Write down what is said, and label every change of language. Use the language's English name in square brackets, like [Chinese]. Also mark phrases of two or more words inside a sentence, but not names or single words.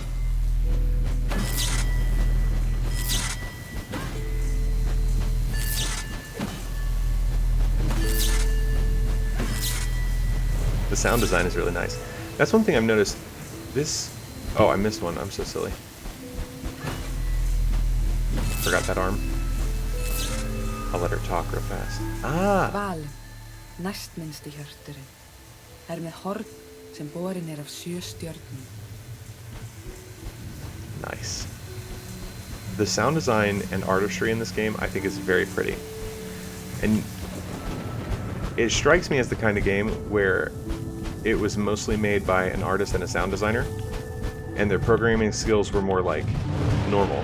[English] The sound design is really nice. That's one thing I've noticed. This... Oh, I missed one. I'm so silly. Forgot that arm. I'll let her talk real fast. Ah! [Icelandic] Val, næstminnsti hjörturinn, með horn sem borin af 7 stjörnum. [English] Nice. The sound design and artistry in this game, I think, is very pretty. And it strikes me as the kind of game where it was mostly made by an artist and a sound designer, and their programming skills were more like normal.